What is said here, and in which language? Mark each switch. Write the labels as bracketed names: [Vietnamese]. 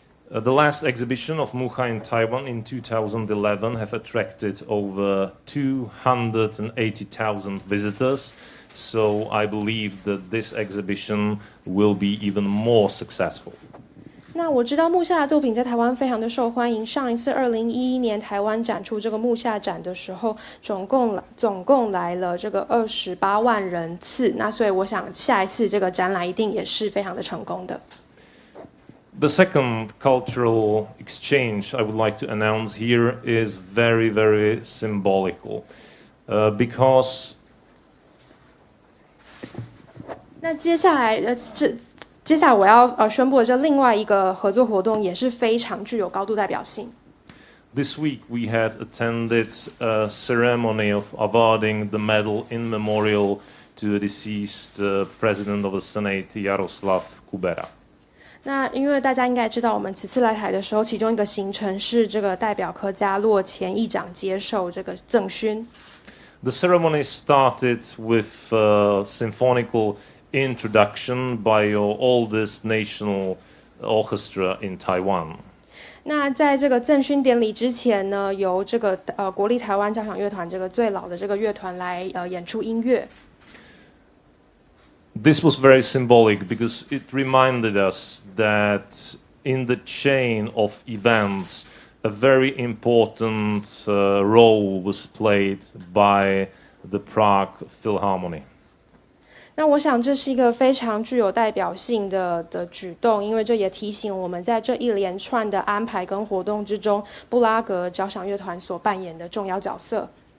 [English] The last exhibition of Mucha in Taiwan in 2011 have attracted over 280,000 visitors. So I believe that this exhibition will be even more successful. [Chinese] 那我知道木下的作品在台湾非常的受欢迎。上一次2011年台湾展出这个木下展的时候，总共来了这个28万人次。那所以我想下一次这个展览一定也是非常的成功的。 [English] The second cultural exchange I would like to announce here is very, very symbolical, because [Chinese] 那接下来我要宣布的这另外一个合作活动也是非常具有高度代表性。 [English] This week we had attended a ceremony of awarding the medal in memorial to the deceased President of the Senate, Jaroslav Kubera. [Chinese] 那因为大家应该知道，我们此次来台的时候，其中一个行程是这个代表科加洛前议长接受这个赠勋。 [English] The ceremony started with a symphonical introduction by your oldest national orchestra in Taiwan. [Chinese] 那在这个赠勋典礼之前呢，由这个国立台湾交响乐团这个最老的这个乐团来演出音乐。 [English] This was very symbolic because it reminded us that in the chain of events, a very important role was played by the Prague Philharmonic. [Chinese] 那我想这是一个非常具有代表性的举动，因为这也提醒我们在这一连串的安排跟活动之中，布拉格交响乐团所扮演的重要角色。